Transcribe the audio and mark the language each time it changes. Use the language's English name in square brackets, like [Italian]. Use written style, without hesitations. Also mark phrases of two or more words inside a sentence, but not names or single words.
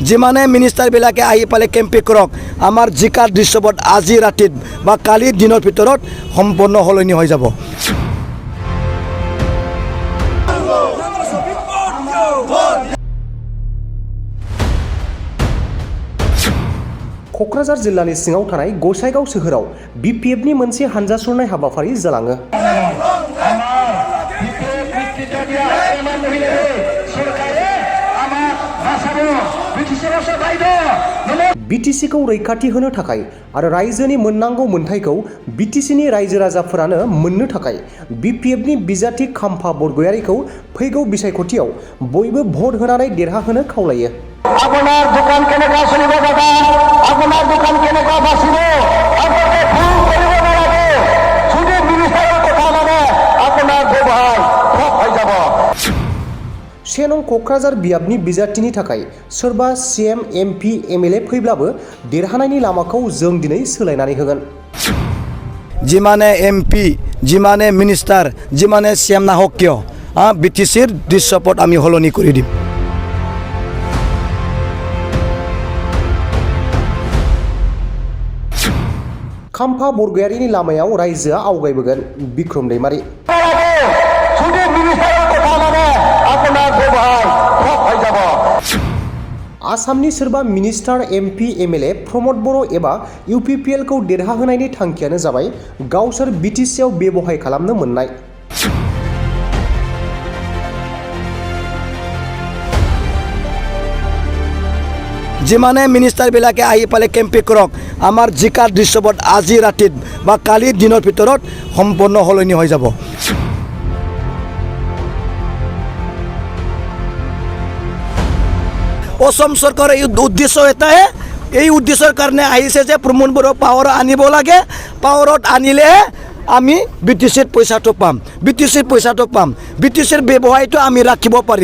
[Assamese] যিমানে মিনিষ্টাৰবিলাকে আহি পালে কেম্পিং কৰক আমাৰ জিকাৰ দৃশ্যপট আজি ৰাতিত বা কালিৰ দিনৰ ভিতৰত সম্পূৰ্ণ সলনি হৈ যাব। [Bodo] क'क्राझार जिल्लानि सिङाव थानाय गसाइगाव सोहोराव बिपिएफनि मोनसे हानजा सुरनाय हाबाफारि जालाङो। बिटिसिखौ रैखाथि होनो थाखाय आरो रायजोनि मोननांगौ मोनथायखौ बिटिसिनि रायजो राजाफोरानो मोननो थाखाय बिपिएफनि बिजाथि खाम्फा बरगयारिखौ फैगौ बिसायख'थियाव बयबो भट होनानै देरहाहोनो खावलायो। [Assamese] আপনার দোকান কেনেকা চলিব দাদা, আপনার দোকান কেনেকা বাঁচিব, আপনাকে ভুল কৰিব নালাগে। যদি মিনিষ্টাৰৰ কথা মানে আপোনাৰ ব্যৱহাৰ ঠক হৈ যাব। [Bodo] 1 नं क'क्राझार बियाबनि बिजाथिनि थाखाय सोरबा सीएम एमपि एमएलए फैब्लाबो देरहानायनि लामाखौ जों दिनै सोलायनानै होगोन। [Assamese] যিমানে এমপি যিমানে মিনিষ্টাৰ যিমানে চিএম নাহক কিয় বিটিচিৰ দৃশ্যপট আমি সলনি কৰি দিম। [Bodo] खाम्फा बरगयारिनि लामायाव रायजोआ आवगायबोगोन। बिक्रम दैमारी। [Assamese] যদি মিনিষ্টাৰৰ কথা মানে আপোনাৰ ব্যৱহাৰ ঠক হৈ যাব। [Bodo] आसामनि सोरबा मिनिस्टार एमपि एमएलए प्रमद बर' एबा इउपिपिएलखौ देरहाहोनायनि थांखियानो जाबाय गावसोर बिटिसिआव बेबहाय खालामनो मोननाय। [Assamese] যিমানে মিনিষ্টাৰবিলাকে আহি পালে কেম্পিং কৰক আমাৰ জিকাৰ দৃশ্যপট আজি ৰাতিত বা কালিৰ দিনৰ ভিতৰত সম্পূৰ্ণ সলনি হৈ যাব। অসম চৰকাৰৰ উদ্দেশ্য এটাহে, এই উদ্দেশ্যৰ কাৰণে আহিছে যে প্ৰমোদ বড়ো পাৱাৰ আনিব লাগে, পাৱাৰত আনিলেহে আমি বিটিচিৰ পইচাটো পাম, বিটিচিৰ পইচাটো পাম, বিটিচিৰ ব্যৱসায়টো আমি ৰাখিব পাৰিম।